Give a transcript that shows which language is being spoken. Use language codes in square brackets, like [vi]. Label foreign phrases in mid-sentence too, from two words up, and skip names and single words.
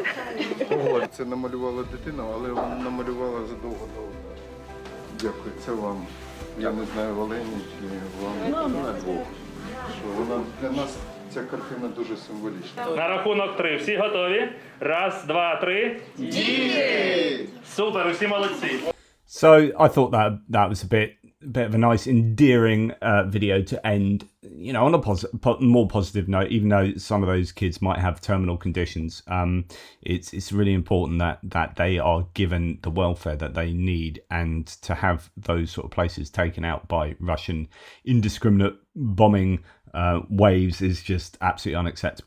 [uk] Це намалювала дитина, але вона намалювала задовго до удару. Дякую, це вам. Я не знаю, Олені чи вам. На двох. Що вона для нас ця картина дуже символічна. На рахунок 3. Всі готові? Раз, два, три. Діти! Супер, усі молодці. [en] So I thought that was a bit of a nice, endearing video to end, you know, on a more positive note. Even though some of those kids might have terminal conditions, it's really important that they are given the welfare that they need, and to have those sort of places taken out by Russian indiscriminate bombing waves is just absolutely unacceptable.